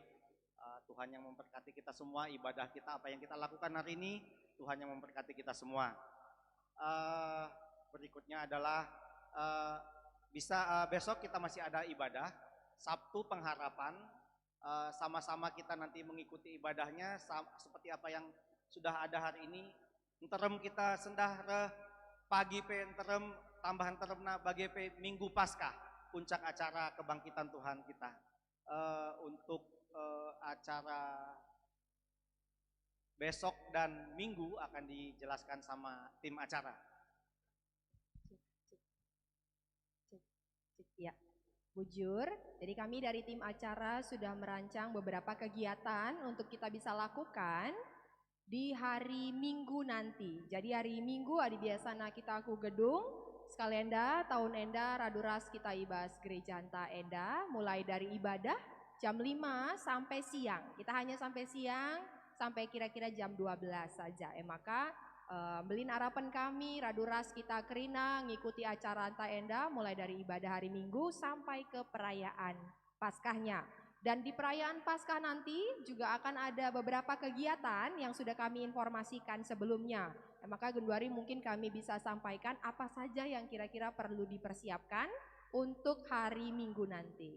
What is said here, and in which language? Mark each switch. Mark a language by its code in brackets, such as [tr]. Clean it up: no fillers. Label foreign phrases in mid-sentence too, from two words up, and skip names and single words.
[id] Tuhan yang memberkati kita semua, ibadah kita, apa yang kita lakukan hari ini, Tuhan yang memberkati kita semua. Berikutnya adalah besok kita masih ada ibadah, Sabtu pengharapan, sama-sama kita nanti mengikuti ibadahnya seperti apa yang sudah ada hari ini. [btx] Enterem kita sendah pagi enterem tambahan teremna bagi Minggu Paskah, [id] puncak acara kebangkitan Tuhan kita. Untuk acara besok dan minggu akan dijelaskan sama tim acara. Ya, bujur. Jadi kami dari tim acara sudah merancang beberapa kegiatan untuk kita bisa lakukan di hari Minggu nanti. Jadi hari Minggu [btx] adi biasana kita ku gedung sekalian tahun enda raduras kita ibas gereja anta enda [id] mulai dari ibadah jam 5 sampai siang. Kita hanya sampai siang, sampai kira-kira jam 12 saja. Maka belin harapan kami, [btx] raduras kita kerina, [id] ngikuti [btx] acara anta enda [id] mulai dari ibadah hari Minggu sampai ke perayaan Paskahnya. Dan di perayaan Paskah nanti juga akan ada beberapa kegiatan yang sudah kami informasikan sebelumnya. Maka Gunduari mungkin kami bisa sampaikan apa saja yang kira-kira perlu dipersiapkan untuk hari Minggu nanti.